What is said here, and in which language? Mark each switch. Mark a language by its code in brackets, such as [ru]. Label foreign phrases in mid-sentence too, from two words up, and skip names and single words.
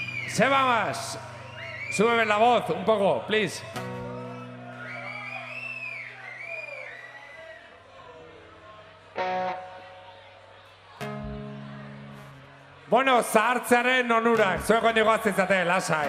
[es] Seba más. Súbeme la voz un poco, please. [eu] Bueno, zahartzearen onurak, zuek ondi goazizate, lasai.